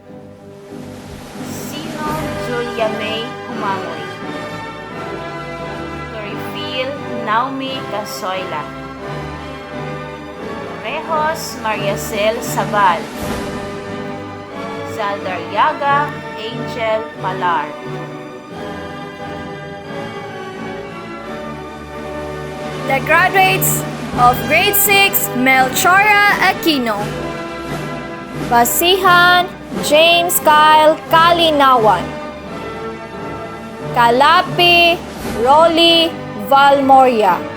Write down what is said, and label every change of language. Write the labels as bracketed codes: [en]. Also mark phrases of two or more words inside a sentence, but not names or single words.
[en] Sino Julia May Humangoy. Torifil Naomi Casoyla. Rejos Mariacel Sabal. Zaldaryaga Angel Palar. The graduates of Grade 6 Melchora Aquino. Basihan James Kyle Kalinawan. Kalapi Rolly Valmoria.